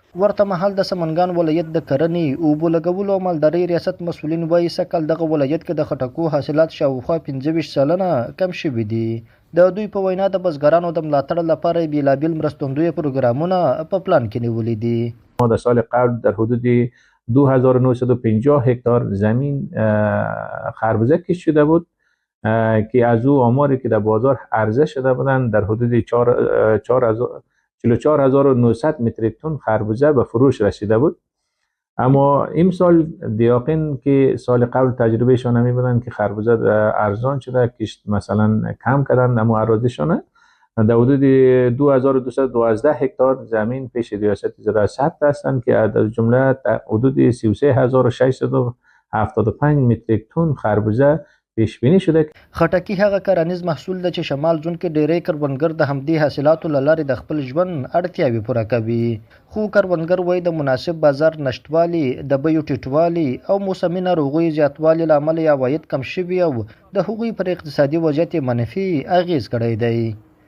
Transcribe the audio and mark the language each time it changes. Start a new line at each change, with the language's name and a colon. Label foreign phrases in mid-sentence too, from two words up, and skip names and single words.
Pashto: ورته مهال د سمنګان ولایت د کرنې، اوبو لګولو او مالدارۍ ریاست مسؤلین وایي سږکال دغه ولایت کې د خټکو حاصلات شاوخوا 25 سلنه کم شوي دي. د دوی په وینا د بزګرانو د ملاتړ لپاره بېلابېل مرستندویه پروګرامونه په پلان کې نیولي دي.
Persian: ما در سال قبل در حدود 2950 هکتار زمین خربوزه کشت شده بود که از او آماری که در بازار عرضه شده بودند در حدود 44900 متریک تن خربوزه به فروش رسیده بود. اما امسال دیاقین که سال قبل تجربه شان می بودند که خربوزه ارزان شده، کشت مثلا کم کردند اما اراضیشان در حدود 2212 هکتار زمین پیش ریاست زراعت ثبت هستند که از جمله حدود 33675 متریک تن خربوزه پیش بینی شده.
Pashto: خټکی هغه کرنیز محصول ده چې شمال زون کې ډېری کروندګر د همدې حاصلاتو له لارې د خپل ژوند اړتیاوې پوره کوي. خو کروندګر وایي د مناسب بازار نشتوالي، د بیو ټیټوالي او موسمي ناروغیو زیاتوالي له امله یې عواید کم شوي او د هغوی پر اقتصادي وضعیت منفي اغېز کړی دی.